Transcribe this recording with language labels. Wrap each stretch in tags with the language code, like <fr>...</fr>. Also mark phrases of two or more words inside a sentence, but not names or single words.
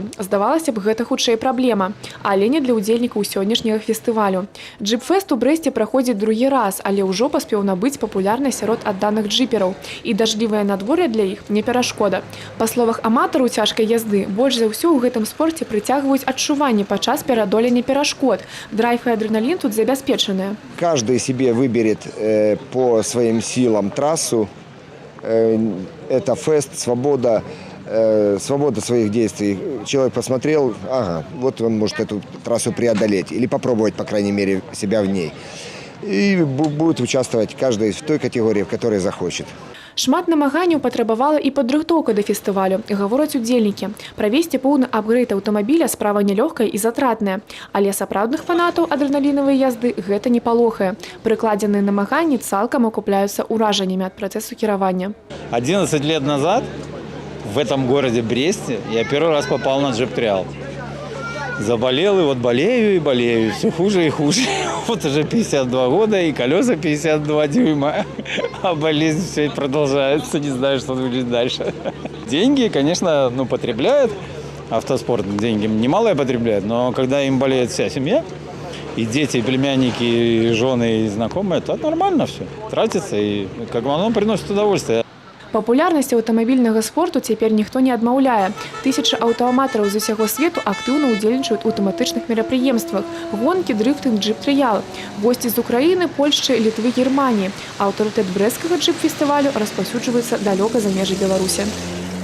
<be>Здавалася б, гэта хутчэй праблема, але не для ўдзельнікаў сённяшняга фестывалю. Джип-фест у Брэсце праходзіць другі раз, але ўжо паспеў набыць папулярнасць сярод адданых джипераў. І дажджлівае надвор'е для іх не перашкода. Па словах аматараў цяжкай язды, больш за ўсё ў гэтым спорце прыцягваюць адчуванні падчас пераадолення перашкод. Драйв и адреналин тут забяспечаныя.</be> <ru>Каждый себе выберет по своим силам трассу. Это фест, свобода, свобода своих действий. Человек посмотрел, ага, вот он может эту трассу преодолеть или попробовать, по крайней мере, себя в ней. И будет участвовать каждый в той категории, в которой захочет.</ru> <be>Шмат намаганняў патрабавала і падрыхтоўка да фестывалю, гавораць удзельнікі. Правесці поўны апгрэйд аўтамабіля справа нелёгкая і затратная. Але сапраўдных фанатаў адрэналінавай язды гэта не палохае. Прыкладзеныя намаганні цалкам акупляюцца ўражаннямі ад працэсу кіравання.</be> <ru>11 лет назад в этом городе Бресте я первый раз попал на джип-триал. Заболел, и вот болею и болею, все хуже и хуже. Вот уже 52 года и колеса 52 дюйма, а болезнь все продолжается, не знаю, что будет дальше. Деньги, конечно, потребляют, автоспорт деньги немалые потребляет, но когда им болеет вся семья, и дети, и племянники, и жены, и знакомые, то нормально все, тратится, и как бы оно приносит удовольствие.</ru> <be>Папулярнасць аўтамабільнага спорту цяпер ніхто не адмаўляе. Тысячы аўтааматараў з усяго свету актыўна ўдзельнічаюць у тэматычных мерапрыемствах – гонкі, дрыфтынг, джип-трыял. Госці з Украіны, Польшчы, Літвы, Германіі. Аўтарытэт брэсцкага джип-фестывалю распаўсюджваецца далёка за межы Беларусі.</be>